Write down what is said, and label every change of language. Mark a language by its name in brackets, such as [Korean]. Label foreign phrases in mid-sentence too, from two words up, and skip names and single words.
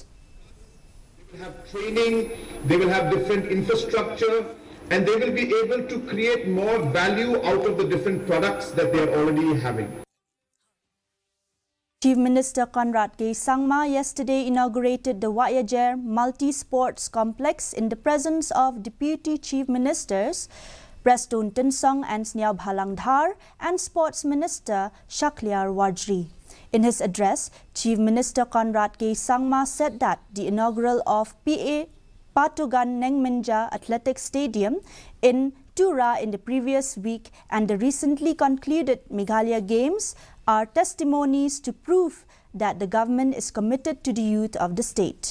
[English] They will have training, they will have different infrastructure, and they will be able to create more value out of the different products that they are already having. Chief Minister Conrad K. Sangma yesterday inaugurated the Wayajer Multi-Sports Complex in the presence of Deputy Chief Ministers Preston Tinsong and Sniao Bhalangdhar and Sports Minister Shakliar Wajri. In his address, Chief Minister Conrad K. Sangma said that the inaugural of PA Patugan Nengminja Athletics Stadium in Tura in the previous week and the recently concluded Meghalaya Games are testimonies to prove that the government is committed to the youth of the state.